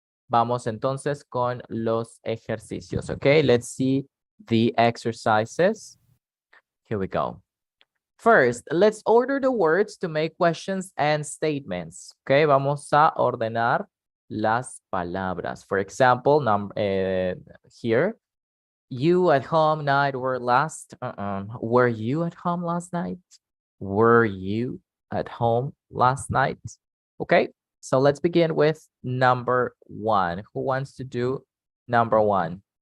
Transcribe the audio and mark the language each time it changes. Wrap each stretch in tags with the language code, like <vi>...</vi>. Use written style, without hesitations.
<es>Vamos entonces con los ejercicios.</es> <en>Okay, let's see the exercises. Here we go. First, let's order the words to make questions and statements.</en> <es>Okay, vamos a ordenar las palabras.</es> <en>For example, here, you at home night were last. Were you at home last night? Were you at home last night? Okay, so let's begin with number 1. Who wants to do number 1?</en>